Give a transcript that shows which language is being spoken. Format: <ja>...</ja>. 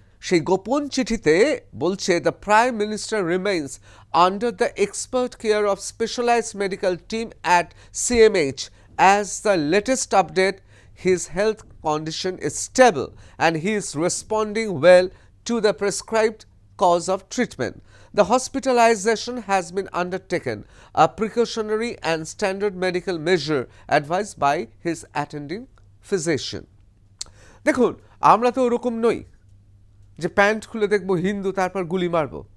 <bn>সেই গোপন চিঠিতে বলছে</bn> <en>The prime minister remains under the expert care of specialised medical team at CMH as the latest update his health condition is stable and he is responding well to the prescribed course of treatment. The hospitalization has been undertaken, a precautionary and standard medical measure advised by his attending physician.</en> <bn>দেখুন, আমরা তো ওরকম নই যে pant খুলে দেখব হিন্দু তারপর গুলি মারব।</bn>